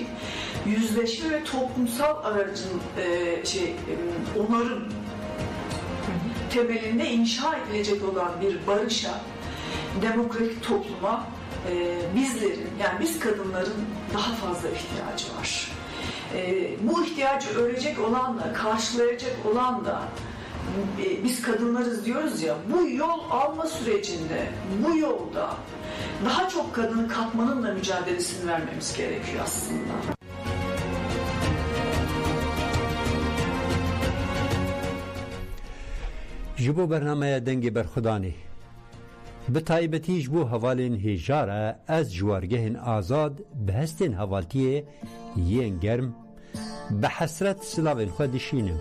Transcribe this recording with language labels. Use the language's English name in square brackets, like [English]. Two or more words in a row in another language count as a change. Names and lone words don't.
[Turkish] Yüzleşme ve toplumsal aracın onarım temelinde inşa edilecek olan bir barışa, demokratik topluma bizlerin, yani biz kadınların daha fazla ihtiyacı var. Bu ihtiyacı örecek olan da, karşılayacak olan da biz kadınlarız diyoruz ya, bu yol alma sürecinde, bu yolda daha çok kadını katmanın da mücadelesini vermemiz gerekiyor aslında. [Kurdish] ji bo bernameye dengê berxwedanê bi taybetî ji bo hevalên hêjara ez ji wargehên azad bi hestên hevaltiyê yên germ bi hesret silavên xwe dişînim.